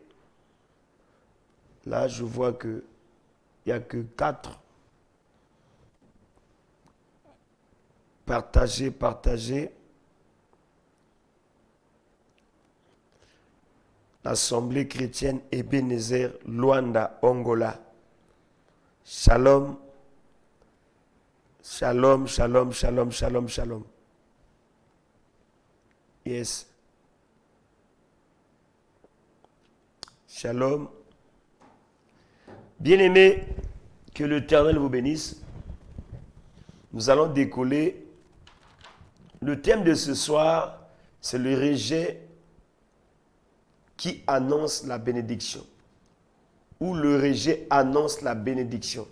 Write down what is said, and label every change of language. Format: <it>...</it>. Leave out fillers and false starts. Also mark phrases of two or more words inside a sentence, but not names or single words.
<fr>Là, je vois que il n'y a que 4. Partagez. Assemblée chrétienne Ebenezer, Luanda, Angola. Shalom.</fr> <he>שלום, שלום, שלום, שלום, שלום.</he> <fr>Yes. Shalom. Bien-aimés, que l'Éternel vous bénisse. Nous allons décoller. Le thème de ce soir, c'est le rejet qui annonce la bénédiction. Ou le rejet annonce la bénédiction.</fr>